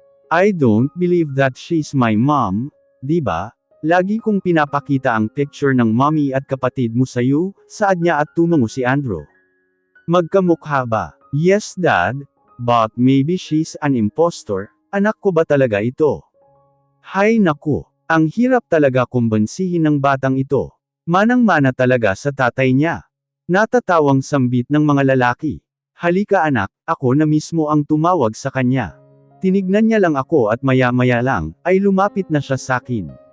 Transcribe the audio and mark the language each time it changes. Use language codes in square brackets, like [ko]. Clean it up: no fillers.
[en] I don't believe that she's my mom, diba? [tl] Lagi kong pinapakita ang picture ng mommy at kapatid mo sa'yo, saad niya at tumango si Andrew. Magkamukha ba? [en] Yes dad, but maybe she's an impostor, [tl] anak ko ba talaga ito? Hay naku, ang hirap talaga kumbansihin ng batang ito. Manang-mana talaga sa tatay niya. Natatawang sambit ng mga lalaki. Halika anak, ako na mismo ang tumawag sa kanya. Tinignan niya lang ako at maya-maya lang, ay lumapit na siya sakin.